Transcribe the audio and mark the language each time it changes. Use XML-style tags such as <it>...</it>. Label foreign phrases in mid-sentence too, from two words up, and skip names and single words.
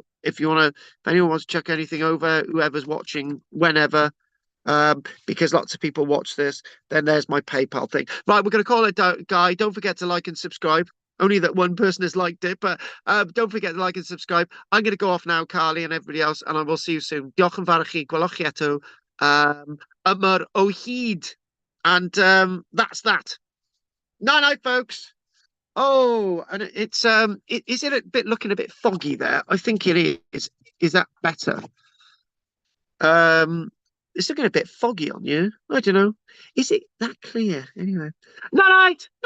<en>If anyone wants to chuck anything over, whoever's watching, whenever. Because lots of people watch this, then there's my PayPal thing. Right, we're going to call it Guy. Don't forget to like and subscribe. Only that one person has liked it, but don't forget to like and subscribe. I'm going to go off now, Carly and everybody else, and I will see you soon.</en> <cy>Diolch yn fawr i chi. Gwelwch chi eto. Ymar o hyd.</cy> <en>And that's that. Night, folks. Oh, and it's is it looking a bit foggy there? I think it is. Is that better? It's looking a bit foggy on you. I don't know. Is it that clear? Anyway. Night.</en>